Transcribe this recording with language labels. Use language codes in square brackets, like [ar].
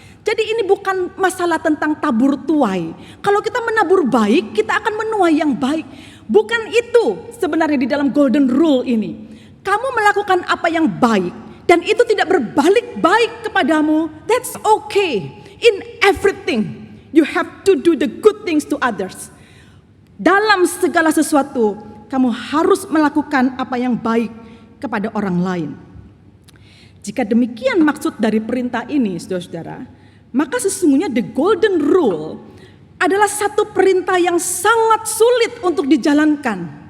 [id] Jadi ini bukan masalah tentang tabur tuai. Kalau kita menabur baik, kita akan menuai yang baik. Bukan itu sebenarnya di dalam golden rule ini. Kamu melakukan apa yang baik dan itu tidak berbalik baik kepadamu, [en] that's okay. In everything, you have to do the good things to others. [id] Dalam segala sesuatu, kamu harus melakukan apa yang baik kepada orang lain. Jika demikian maksud dari perintah ini, saudara-saudara, maka sesungguhnya the golden rule adalah satu perintah yang sangat sulit untuk dijalankan.